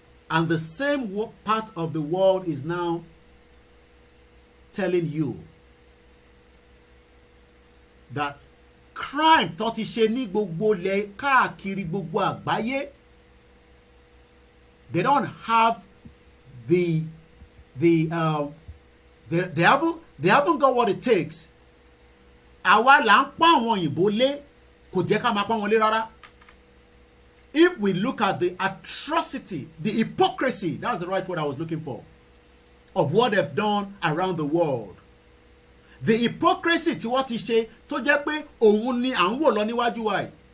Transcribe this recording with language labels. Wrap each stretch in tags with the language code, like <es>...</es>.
<en>And the same part of the world is now telling you that crime</en> <yo>tó ti ṣe ní gbogbo ilẹ̀ káàkiri gbogbo àgbáyé,</yo> <en>they don't have they haven't got what it takes.</en> <yo>Àwa là ń pọ́n àwọn òyìnbó lé, kò jẹ́ ká máa pọ́n wọn lé rárá.</yo> <en>If we look at the atrocity, the hypocrisy, that's the right word I was looking for, of what they've done around the world. The hypocrisy</en> <yo>tí wọ́n ti ṣe tó jẹ́ pé òun ni à ń wò lọ níwájú wa yìí.</yo>